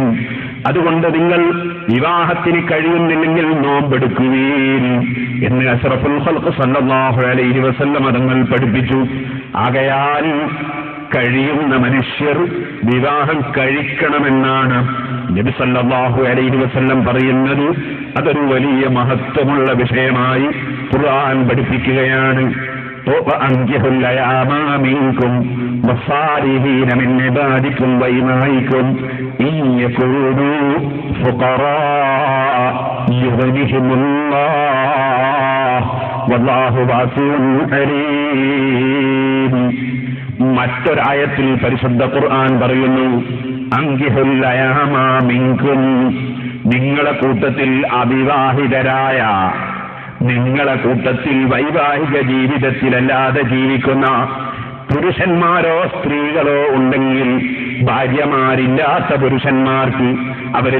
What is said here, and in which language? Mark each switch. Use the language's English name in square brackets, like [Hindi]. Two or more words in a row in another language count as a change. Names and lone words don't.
[Malayalam] അതുകൊണ്ട് നിങ്ങൾ വിവാഹത്തിന് കഴിയുന്നില്ലെങ്കിൽ നോമ്പെടുക്കുകയും എന്ന് [Arabic] أشرف الخلق صلى الله عليه وسلم [Malayalam] തങ്ങൾ പഠിപ്പിച്ചു. ആകയാൽ കഴിയുന്ന മനുഷ്യർ വിവാഹം കഴിക്കണമെന്നാണ് നബി [Arabic] صلى الله عليه وسلم [Malayalam] പറയുന്നത്. അതൊരു വലിയ മഹത്വമുള്ള വിഷയമായി ഖുർആൻ പഠിപ്പിക്കുകയാണ്. [Arabic] وأنكحوا الأيام منكم والصالحين من عبادكم وإمائكم إن يكونوا فقراء يغنيهم الله والله واسع عليم. [Malayalam] മറ്റൊരായത്തിൽ പരിശുദ്ധ ഖുർആൻ പറയുന്നു, [Arabic] أنكحوا الأيامى منكم, [Malayalam] നിങ്ങളെ കൂട്ടത്തിൽ അവിവാഹിതരായ, നിങ്ങളെ കൂട്ടത്തിൽ വൈവാഹിക ജീവിതത്തിലല്ലാതെ ജീവിക്കുന്ന പുരുഷന്മാരോ സ്ത്രീകളോ ഉണ്ടെങ്കിൽ, ഭാര്യമാരില്ലാത്ത പുരുഷന്മാർക്ക്, അവര്